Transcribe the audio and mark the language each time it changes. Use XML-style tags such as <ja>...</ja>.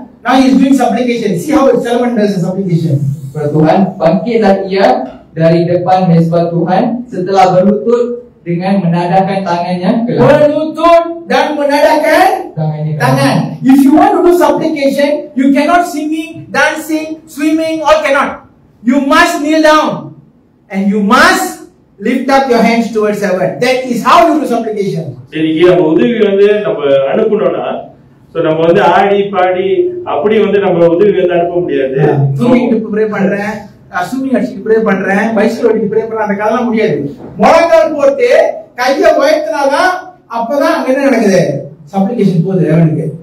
<en>Now he is doing supplication. See how Solomon does the supplication.</en> <ms>Kepada Tuhan, bangkitlah ia dari depan mezbah Tuhan setelah berlutut dengan menadahkan tangannya ke langit. Berlutut dan menadahkan tangan.</ms> <en>If you want to do supplication, you cannot singing, dancing, swimming, all cannot. You must kneel down and you must lift up your hands towards heaven. That is how you do supplication.</en> <ta>சரி, நம்ம உதவி வந்து நம்ம அனுப்பணும்னா so நம்ம வந்து ஆடி பாடி அப்படி வந்து நம்ம உதவி வந்து அனுப்ப முடியாது. தூங்கிட்டு ப்ரே பண்றேன், அசுமிங் அடிச்சு ப்ரே பண்றேன், பைசில் ஓட்டி ப்ரே பண்றேன், அந்த கதெல்லாம் முடியாது. முழங்கால் போட்டு கையை உயர்த்தினாதான் அப்பதான் அங்க என்ன நடக்குது, சப்ளிகேஷன் போகுது ஹெவனுக்கு.</ta>